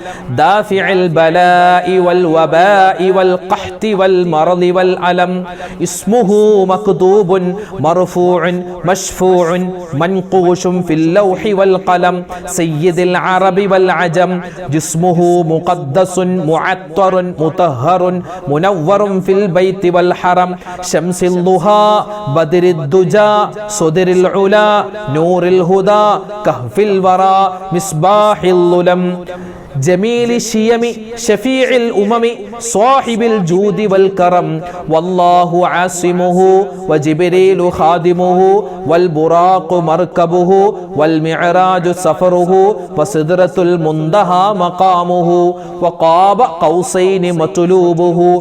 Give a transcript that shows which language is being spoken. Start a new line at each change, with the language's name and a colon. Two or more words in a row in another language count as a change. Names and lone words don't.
Arabic: دافع البلاء والوباء والقحط والمرض والألم اسمه مكتوب مرفوع مشفوع منقوش في اللوح والقلم سيد العرب والعجم جسمه مقدس معطر مطهر منور في البيت والحرم شمس الضحى بدر الدجى صدر العلا نور الهدى كهف الورى مصباح الظلم جميل الشيم شفيع الأمم صاحب الجود والكرم والله عاصمه وجبريل خادمه والبراق مركبه والمعراج سفره وسدرة المنتهى مقامه وقاب قوسين مطلوبه